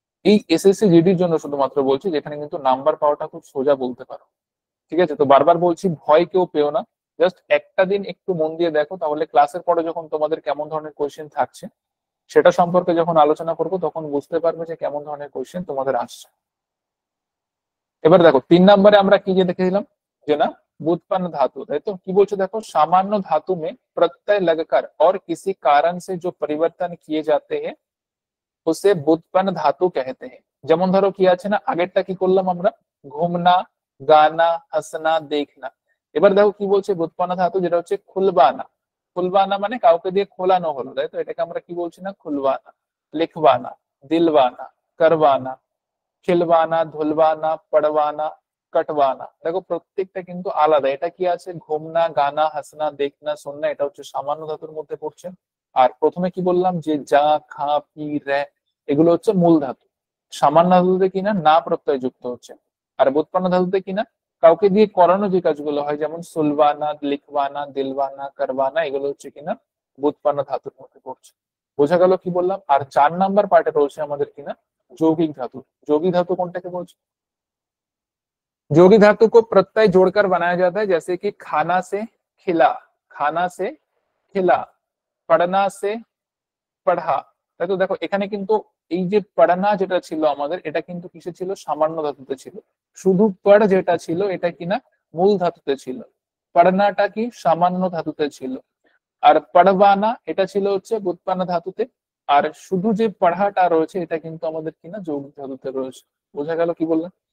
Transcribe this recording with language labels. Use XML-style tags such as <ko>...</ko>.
<bn>এই এসএসসি জিডির জন্য শুধুমাত্র বলছি, যেখানে কিন্তু নাম্বার পাওয়াটা খুব সোজা বলতে পারো, ঠিক আছে। তো বারবার বলছি ভয় কেউ পেও না, জাস্ট একটা দিন একটু মন দিয়ে দেখো, তাহলে ক্লাসের পরে যখন তোমাদের কেমন ধরনের কোয়েশ্চেন থাকছে সেটা সম্পর্কে যখন আলোচনা করবো তখন বুঝতে পারবে যে কেমন ধরনের কোয়েশ্চেন তোমাদের আসছে। এবার দেখো 3 নম্বরে আমরা কি যে দেখেছিলাম যে না व्युत्पन्न धातु, তাই তো। কি বলছো দেখো,</bn> <hi>सामान्य धातु में प्रत्यय लगकर और किसी कारण से जो परिवर्तन किए जाते हैं उसे व्युत्पन्न धातु कहते हैं।</hi> <bn>যেমন ধরো কি আছে না, আগেরটা কি করলাম আমরা,</bn> <hi>ঘুমনা, গানা, হাসনা, দেখনা।</hi> <bn>এবার দেখো কি বলছে, বুৎপন্ন ধাতু যেটা হচ্ছে খুলবানা। খুলবানা মানে কাউকে দিয়ে খোলানো হলো, তাই তো? এটাকে আমরা কি বলছি না, খুলবানা। লিখবানা, দিলবানা, করবানা, খিলবানা, ধুলবানা, পড়বানা, কটবানা। দেখো প্রত্যেকটা কিন্তু আলাদা। এটা কি আছে, ঘুমনা, গানা, হাসনা, দেখনা, শুননা, এটা হচ্ছে সামান্য ধাতুর মধ্যে পড়ছে। আর প্রথমে কি বললাম যে যা, খা, পি, রে, এগুলো হচ্ছে মূল ধাতু। সামান্য ধাতুতে কিনা না প্রত্যয় যুক্ত হচ্ছে। আর বুৎপন্ন ধাতুতে কিনা কাউকে দিয়ে করানো যে কাজগুলো হয়, যেমন সুলবানা, লিখবানা, দিলবানা, করবানা, এগুলো হচ্ছে কিনা বুৎপন্ন ধাতুর মধ্যে পড়ছে। বোঝা গেল কি বললাম? আর 4 নাম্বার পার্টে রয়েছে আমাদের কিনা যৌगिक धातु। যৌगिक धातु কোনটাকে বলছে?</bn> <hi>যৌगिक धातु को प्रत्यय जोड़कर बनाया जाता है, जैसे कि खाना से खिला, खाना से खिला, पढ़ना से पढ़ा।</hi> <bn>তাই তো? দেখো এখানে কিন্তু এই যে পড়না যেটা ছিল আমাদের, এটা কিন্তু কিসে ছিল, সামান্য ধাতুতে ছিল। শুধু পড় যেটা ছিল এটা কিনা মূল ধাতুতে ছিল। পড়নাটা কি সামান্য ধাতুতে ছিল। আর পড়বানা এটা ছিল হচ্ছে বুৎপন্ন ধাতুতে। আর শুধু যে পড়াটা রয়েছে এটা কিন্তু আমাদের কিনা যৌগিক ধাতুতে রয়েছে। বোঝা গেল কি বললাম?</bn>